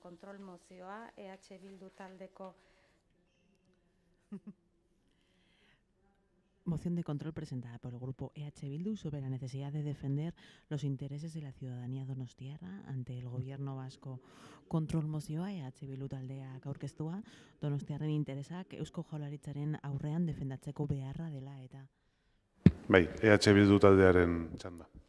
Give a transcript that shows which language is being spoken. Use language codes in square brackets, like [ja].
[eu] kontrol mozioa, EH Bildu taldeko [es] Moción de control presentada por el grupo EH Bildu sobre la necesidad de defender los intereses de la ciudadanía donostiarra ante el gobierno vasco. [eu] Kontrol mozioa EH Bildu taldeak aurkeztua, donostiarren interesak Eusko Jaurlaritzaren aurrean defendatzeko beharra dela eta. Bai, EH Bildu taldearen txanda.